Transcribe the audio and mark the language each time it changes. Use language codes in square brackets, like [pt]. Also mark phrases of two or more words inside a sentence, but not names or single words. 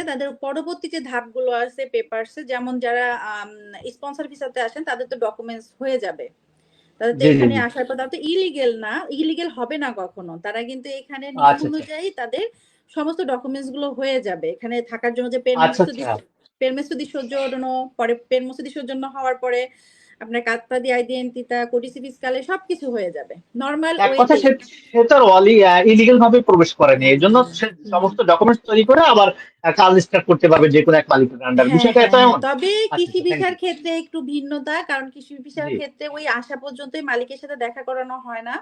[bn] তাদের পরবর্তী যে ধাপগুলো আছে পেপারস এ, যেমন যারা স্পন্সর ভিসাতে আসেন তাদের তো ডকুমেন্টস হয়ে যাবে। তাদের তো জি জি এখানে জি। আসার পর তারা তো ইলিগেল না, ইলিগেল হবে না কখনো। তারা কিন্তু এখানে নিয়ম আচ্ছা আচ্ছা অনুযায়ী তাদের সমস্ত ডকুমেন্টস গুলো হয়ে যাবে। এখানে থাকার জন্য যে আচ্ছা আচ্ছা। [it] permesso di soggiorno, [bn] পরে [it] permesso di soggiorno [bn] হওয়ার পরে আপনার [it] carta di identità, codice fiscale [bn] সবকিছু হয়ে যাবে। নরমাল এক কথা ওয়েতেই। সে সে তো ইলিগেল ভাবে প্রবেশ করেনি, এই জন্য সে হুম। সমস্ত ডকুমেন্টস তৈরি করে আবার কাজ স্টার্ট করতে পারবে যে কোনো এক মালিকের আন্ডার, বিষয়টা এত এমন। তবে আচ্ছা কৃষি আচ্ছা, থ্যাংক ভিসার ইউ। ক্ষেত্রে একটু ভিন্নতা। কারণ কৃষি ভিসার জি ক্ষেত্রে ওই আসা পর্যন্তই মালিকের সাথে দেখা করানো হয় না।